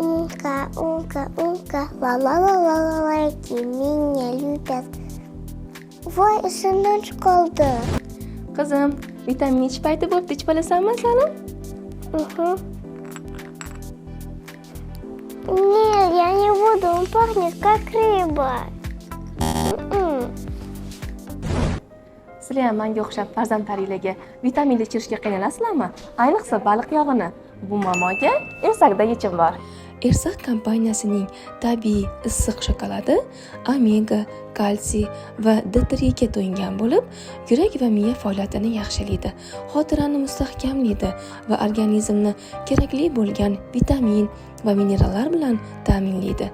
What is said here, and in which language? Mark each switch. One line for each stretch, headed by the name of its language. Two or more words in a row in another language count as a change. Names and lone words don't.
Russian: Умка, ла-ла-ла-ла-ла-лайки меня любят.
Uzbek: Voy, esimdan chiqoldi. Qizim, vitamin ichish payti bo'pti, ichib olasanmi salim?
Russian: Нет, я не буду, он пахнет как рыба.
Uzbek: Sizlar ham menga o'xshab farzandlaringizga vitaminli ichirishga qiynalaysizlarmi? Ayniqsa baliq yog'ini. Bu muammoga Ersakda yechim bor. Ersak kompaniyasining tabiiy issiq shokoladi omega, kalsiy va D3 ga to'yingan bo'lib, yurak va miya faoliyatini yaxshilaydi, xotirani mustahkamlaydi va organizmni kerakli bo'lgan vitamin va minerallar bilan ta'minlaydi.